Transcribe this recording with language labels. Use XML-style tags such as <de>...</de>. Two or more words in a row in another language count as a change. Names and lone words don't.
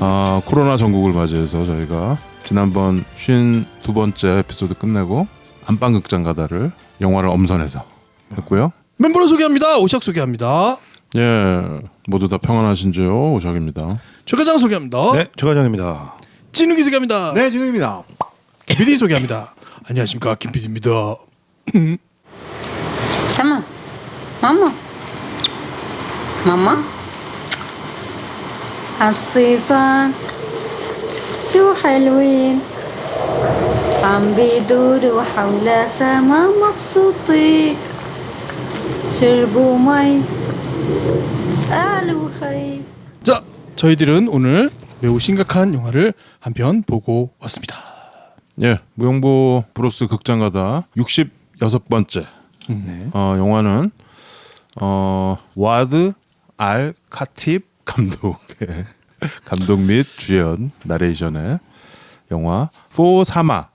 <ko>코로나 전국을 맞이해서 저희가 지난번 52번째 에피소드 끝내고 안방극장 가다를 영화를 엄선해서 했고요. 멤버를 소개합니다. 오샥 소개합니다. 예, 모두 다 평안하신지요? 오샥입니다. 최과장 소개합니다. 네, 최과장입니다. 진욱이 소개합니다. 네, 진욱입니다. 김PD 소개합니다. 안녕하십니까, 김PD입니다.</ko> <ar>سما ماما ماما الصيصان شو حلوين عم بيدوروا حول سما مبسوطين شربوا مي قالوا خير.</ar> <ko>자, 저희들은 오늘 매우 심각한 영화를 한 편 보고 왔습니다. 예, 무용보 브로스 극장 가다 66번째 영화는 와드 알 카팁 감독 및 주연 나레이션의 영화 포 사마</ko>